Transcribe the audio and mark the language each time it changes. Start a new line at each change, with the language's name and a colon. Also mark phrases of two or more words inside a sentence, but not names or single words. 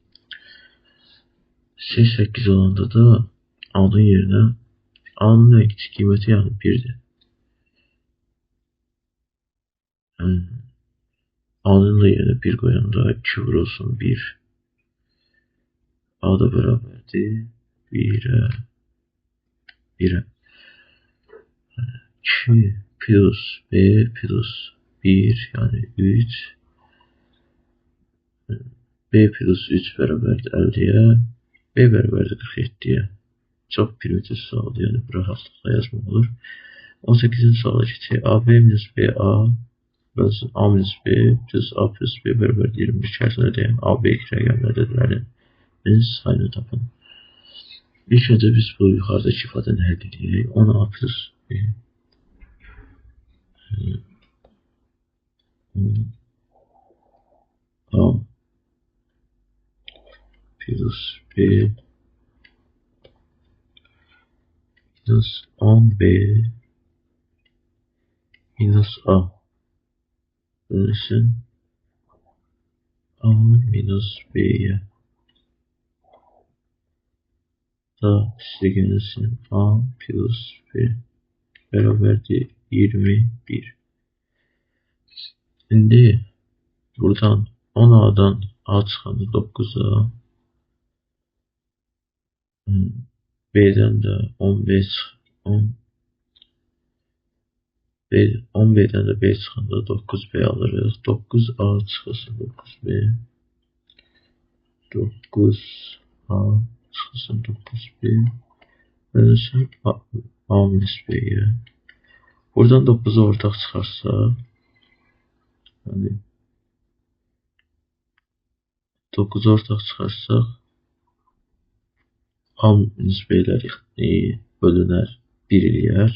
Azerbaijani: C 8 olanda da A-nın yerinə A-nın
Turkish: en küçük
Azerbaijani: qiyməti yəni 1'dir. A-nın da yerinə 1 qoyanda 2 vurulsun 1. A da bərabərdir 1'e. 2 plus B plus 1 yani 3. B plus 3 bərabərdir 50'ye. B bərabərdir 47'ye.
Turkish: Çok primitif
Azerbaijani: sualdır, yani bir rahatlıkla yazmaq olur. 18'in suala keçək. AB minus BA bölsün A minus B plus A plus B bərabərdir 21 şərtini ödəyən AB rəqəmlərinin sayını tapın.
Turkish: İlk önce
Azerbaijani: biz bu yuxarıdakı ifadəni həll edək. 10A plus B A plus B minus 10B minus A bölünsün A minus B'ye da silinsin A plus B beraberdir 21. Şimdi buradan 10A'dan A çıxanda 9A, B'den de 10B'den de B çıxanda 9B alırıq. 9A çıxılsın 9B, 9A çıxılsın 9B bölünsün A minus B'ye. Buradan 9'u ortaq çıxarsa, yani 9'u ortaq çıxarsaq A minus B'lər bölünər 1 eləyər.